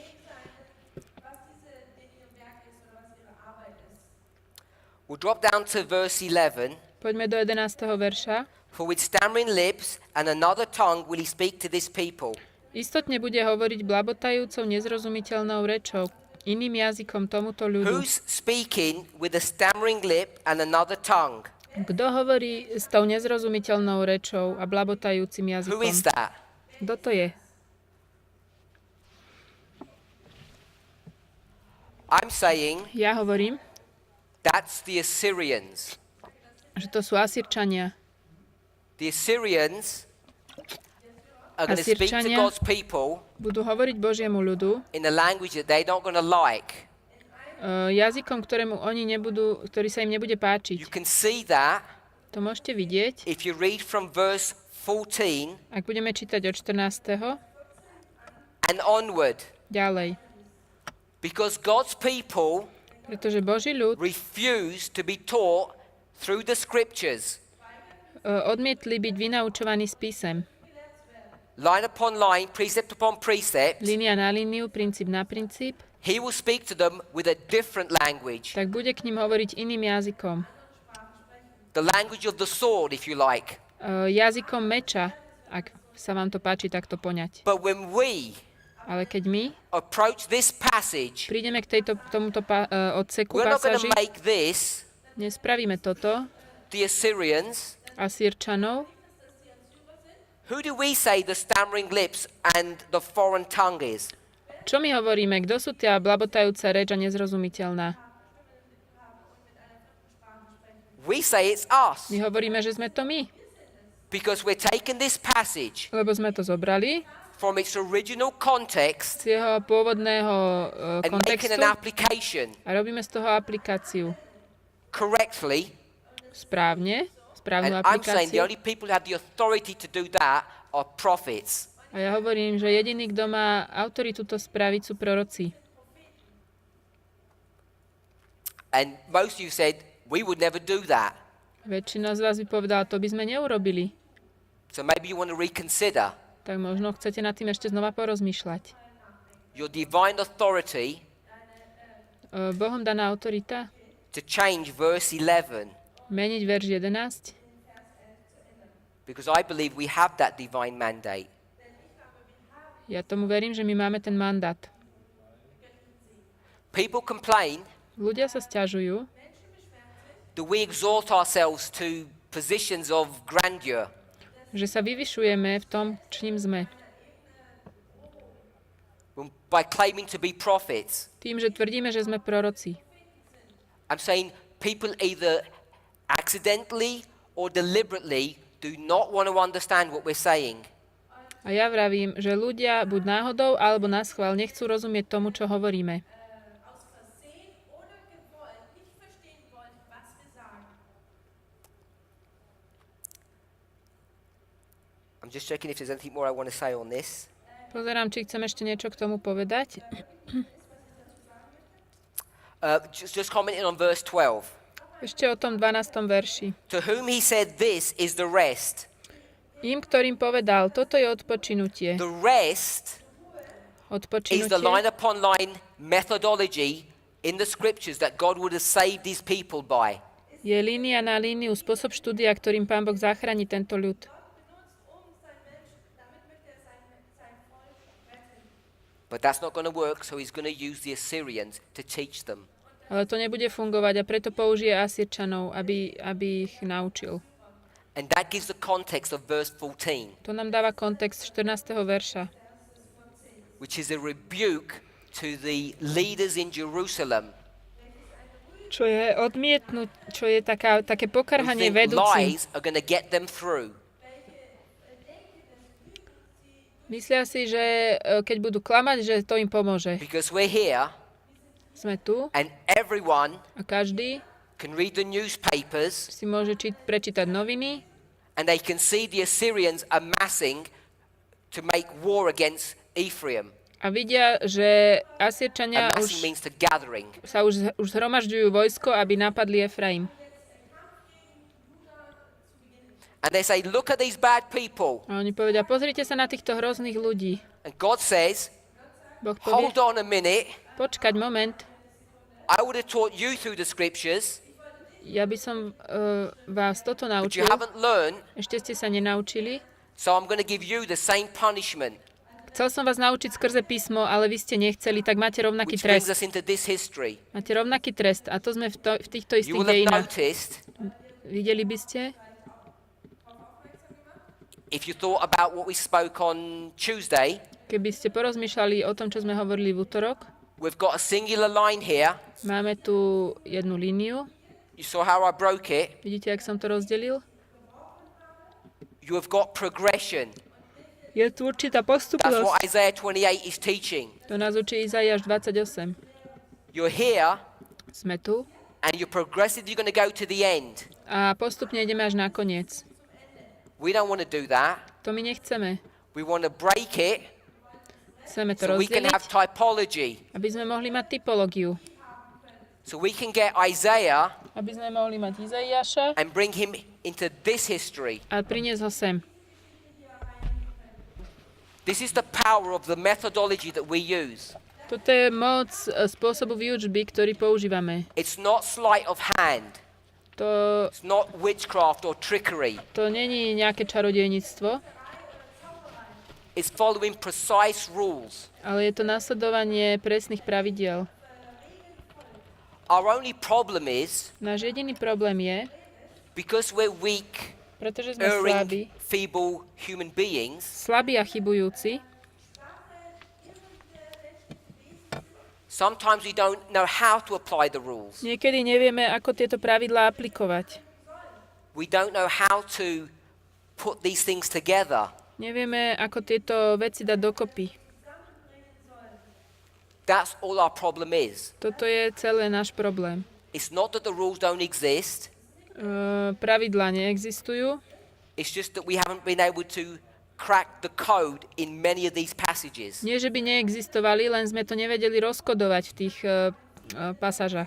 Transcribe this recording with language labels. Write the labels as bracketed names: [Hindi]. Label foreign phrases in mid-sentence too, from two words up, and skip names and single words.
[English] We'll drop down to verse 11. [Slovak] Poďme do 11. verša. [English] For with stammering lips and another tongue will he speak to this people. [Slovak] Istotne bude hovoriť blabotajúcou nezrozumiteľnou rečou, iným jazykom tomuto ľudu. [English] Who's speaking with a stammering lip and another tongue? [Slovak] Kto hovorí s tou nezrozumiteľnou rečou a blabotajúcim [English] Who [Slovak] jazykom? [English] is that? [Slovak] Kto to je? [English] I'm saying [Slovak] Ja hovorím, [English] that's the Assyrians. [Slovak] že to sú Asýrčania. [English] The Assyrians are going to speak to [Slovak] Asýrčania [English] God's people [Slovak] budú hovoriť Božiemu ľudu [English] in a language that they're not going to like. [Slovak] jazykom, ktorý sa im nebude páčiť. [English] You can see that [Slovak] To môžete vidieť, [English] if you read from verse 14 [Slovak] ak budeme čítať od 14. [English] and onward. [Slovak] ďalej. [English] Because God's people [Slovak] Pretože Boží ľud [English] refuse to be taught through the scriptures. [Slovak] Odmietli byť vynaučovaní s písem. [English] Line upon line, precept upon precept. [Slovak] Línia na líniu, princíp na princíp. [English] He will speak to them with a different language. [Slovak] Tak bude k ním hovoriť iným jazykom. [English] The language of the sword, if you like. [Slovak] Jazykom meča, ak sa vám to páči takto poňať. [English] But when we [Slovak] Ale keď my [English] approach this passage, [Slovak] prídeme k tomuto odseku [English] we're not going [Slovak] pasáži, [English] to make this [Slovak] nespravíme toto, [English] the Assyrians. [Slovak] Asýrčanov. [English] Who do we say the stammering lips and the foreign tongue is? [Slovak] Čo my hovoríme? Kto sú tá blabotajúca reč a nezrozumiteľná? [English] We say it's us. [Slovak] My hovoríme, že sme to my, [English] Because we're taking this passage [Slovak] lebo sme to zobrali [English] from its original context [Slovak] z jeho pôvodného [English] and making [Slovak] kontextu [English] an application [Slovak] a robíme z toho aplikáciu [English] correctly. [Slovak] správnu [English] And I'm saying the [Slovak] aplikáciu. [English] only people who have the authority to do that are prophets. [Slovak] A ja hovorím, že jediný, kto má autoritu to spraviť, sú proroci. [English] And most of you said, we would never do that. [Slovak] Väčšina z vás by povedala, to by sme neurobili. [English] So maybe you want to reconsider [Slovak] Tak možno chcete nad tým ešte znova porozmýšľať. [English] your divine authority [Slovak] Bohom daná autorita [English] to change verse 11. [Slovak] meniť verš 11, [English] Because I believe we have that divine mandate. [Slovak] ja tomu verím, že my máme ten mandát. [English] People complain [Slovak] Ľudia sa sťažujú, [English] that we exalt ourselves to positions of grandeur. [Slovak] že sa vyvyšujeme v tom, čím sme. [English] By claiming to be prophets. [Slovak] Tým, že tvrdíme, že sme proroci. [English] I'm saying people either accidentally or deliberately do not want to understand what we're saying. [Slovak] A ja vravím, že ľudia buď náhodou alebo naschvál nechcú rozumieť tomu, čo hovoríme. [German] aus Versehen oder gewollt nicht verstehen wollen, was wir sagen. [English] I'm just checking if there's anything more I want to say on this. [Slovak] Pozerám, či chcem ešte niečo k tomu povedať. [English] Just commenting on verse 12. [Slovak] Ešte o tom 12. verši. [English] To whom he said this is the rest. [Slovak] Im, ktorým povedal, toto je odpočinutie. [English] The rest is the line [Slovak] Odpočinutie [English] upon line methodology in the scriptures that God would have saved his people by. [Slovak] je línia na líniu, spôsob štúdia, ktorým Pán Boh zachráni tento ľud. [English] But that's not going to work, so he's going to use the Assyrians to teach them. [Slovak] Ale to nebude fungovať a preto použije Asýrčanov, aby ich naučil. [English] And that gives the context of verse 14, [Slovak] To nám dáva kontext 14. verša, [English] which is a rebuke to the leaders in Jerusalem [Slovak] čo je čo je také [English] who [Slovak] pokarhanie [English] think [Slovak] vedúcim. [English] lies are going to get them through. [Slovak] Myslia si, že keď budú klamať, že to im pomôže. [English] Because we're here [Slovak] Sme tu [English] and everyone [Slovak] a každý [English] can read the newspapers [Slovak] si môže prečítať noviny [English] and they can see the Assyrians amassing to make war against Ephraim. [Slovak] A vidia, že Asýrčania [English] Amassing means to gathering. [Slovak] už zhromažďujú vojsko, aby napadli Efraim. [English] And they say, look at these bad people. [Slovak] A oni povedia, pozrite sa na týchto hrozných ľudí. [English] And God says, [Slovak] Boh povie, [English] hold on a minute. [Slovak] počkať moment, [English] I would have taught you through the scriptures, [Slovak] ja by som vás toto [English] but you [Slovak] naučil, [English] haven't learned, [Slovak] ešte ste sa nenaučili. [English] so I'm going to give you the same punishment, [Slovak] Chcel som vás naučiť skrze písmo, ale vy ste nechceli, tak máte rovnaký [English] which brings [Slovak] trest. [English] us into this history. [Slovak] Máte rovnaký trest a to sme v týchto [English] You [Slovak] istých [English] will have [Slovak] dejinách. [English] noticed, [Slovak] Videli by ste? [English] if you thought about what we spoke on Tuesday, [Slovak] Keby ste porozmýšľali o tom, čo sme hovorili v útorok, [English] we've got a singular line here. [Slovak] máme tu jednu líniu. [English] You saw how I broke it. [Slovak] Vidíte, jak som to rozdelil? [English] You have got progression. [Slovak] Je tu určitá [English] That's [Slovak] postupnosť. [English] what Isaiah 28 is teaching. [Slovak] To nás učí Izaiáš 28. [English] You're here, [Slovak] Sme tu [English] and you're progressively going to go to the end. [Slovak] a postupne ideme až na koniec. [English] We don't want to do that. [Slovak] To my nechceme. [English] We want to break it [Slovak] Chceme to [English] so we can have [Slovak] rozdeliť, [English] typology. [Slovak] aby sme mohli mať typológiu. [English] So we can get Isaiah [Slovak] Aby sme mohli mať Izaiáša [English] and bring him into this history. [Slovak] a priniesť ho sem. [English] This is the power of the methodology that we use. [Slovak] Toto je moc spôsobu výučby, ktorý používame. [English] It's not sleight of hand. [Slovak] To, [English] It's not witchcraft or trickery. [Slovak] to není nejaké čarodejníctvo, [English] It's following precise rules. [Slovak] ale je to nasledovanie presných pravidiel. [English] Our only problem is, [Slovak] Náš jediný problém je, [English] because we're weak, [Slovak] pretože sme slabí, [English] erring, feeble human beings, [Slovak] slabí a chybujúci, [English] sometimes we don't know how to apply the rules. [Slovak] niekedy nevieme, ako tieto pravidlá aplikovať. [English] We don't know how to put these things together. [Slovak] Nevieme, ako tieto veci dať dokopy. [English] That's all our problem is. [Slovak] Toto je celé náš problém. [English] It's not that the rules don't exist. [Slovak] Pravidlá neexistujú, [English] It's just that we haven't been able to crack the code in many of these passages. [Slovak] nie že by neexistovali, len sme to nevedeli rozkodovať v tých pasážach.